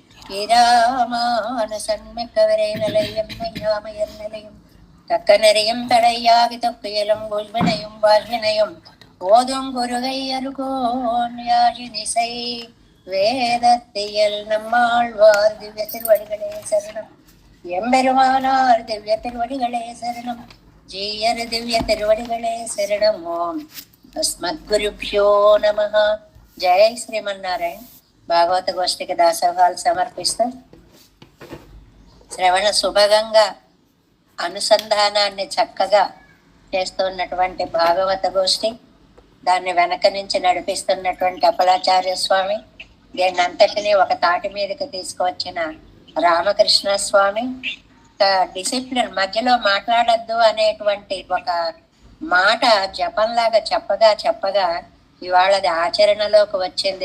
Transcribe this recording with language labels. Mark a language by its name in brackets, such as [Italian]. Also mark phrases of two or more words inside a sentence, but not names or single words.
[Tamil] இராமானுசன் மிக்கவரை நிலையும் மெய்யாமையர் நிலையும் தக்க நெறியும் தடையாகி தொக்கையிலும் உள்வினையும் வாழ்வினையும் போதும் குருகை அருகோன் யாழினிசை வேதத்தியல் நம்மாழ்வார் திவ்ய திருவடிகளே சரணம் எம்பெருமானார் திவ்ய திருவடிகளே சரணம் ஜீயர் திவ்ய திருவடிகளே శరణం [Sanskrit] ఓం అస్మద్గురుభ్యో నమః. [Telugu] జై శ్రీమన్నారాయణ. భాగవత గోష్ఠికి దాసోహాలు సమర్పిస్తూ శ్రవణ శుభగంగా అనుసంధానాన్ని చక్కగా చేస్తున్నటువంటి భాగవత గోష్ఠి, దాన్ని వెనక నుంచి నడిపిస్తున్నటువంటి అప్పలాచార్య స్వామి, దీన్ని అంతటినీ ఒక తాటి మీదకి తీసుకువచ్చిన రామకృష్ణ స్వామి, డిసిప్లిన్ మధ్యలో మాట్లాడద్దు అనేటువంటి ఒక మాట జపంలాగా చెప్పగా ఇవాళ అది ఆచరణలోకి వచ్చింది.